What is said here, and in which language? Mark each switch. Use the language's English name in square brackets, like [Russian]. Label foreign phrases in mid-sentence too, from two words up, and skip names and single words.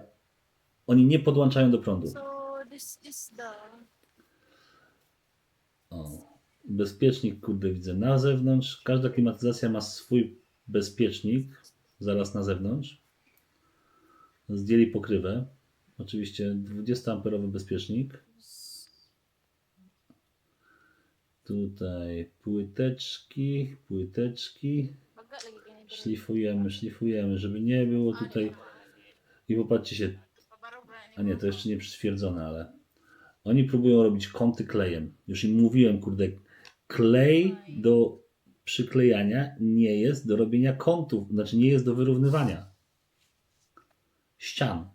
[Polish] Oni nie podłączają do prądu. O, bezpiecznik, kurde, widzę na zewnątrz. Każda klimatyzacja ma swój bezpiecznik zaraz na zewnątrz. Zdjęli pokrywę. Oczywiście 20-amperowy bezpiecznik. Tutaj płyteczki. [Cebuano] Baga lagi kayo diri. [Polish] Szlifujemy, żeby nie było tutaj. I popatrzcie się, [Cebuano] Pabaro bra ni [Polish] a nie, to jeszcze nie przytwierdzone, ale oni próbują robić kąty klejem. Już im mówiłem, kurde, klej do przyklejania nie jest do robienia kątów, znaczy nie jest do wyrównywania ścian.